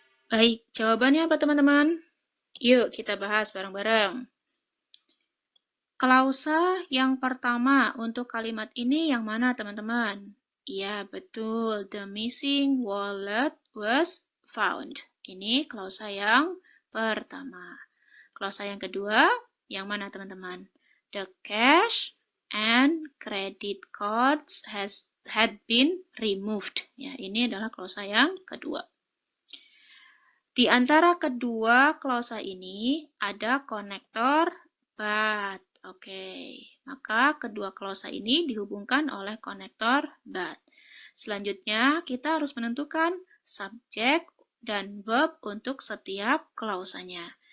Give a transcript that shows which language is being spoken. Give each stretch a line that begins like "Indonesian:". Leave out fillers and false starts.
Indonesian: Baik, jawabannya apa teman-teman? Yuk kita bahas bareng-bareng. Klausa yang pertama untuk kalimat ini yang mana teman-teman? Iya, betul.
English: The missing wallet was found.
Indonesian: Ini klausa yang pertama. Klausa yang kedua, yang mana teman-teman?
English: The cash and credit cards had been removed.
Indonesian: Ya, ini adalah klausa yang kedua. Di antara kedua klausa ini ada konektor but. Oke, maka kedua klausa ini dihubungkan oleh konektor but. Selanjutnya, kita harus menentukan subjek dan verb untuk setiap klausanya.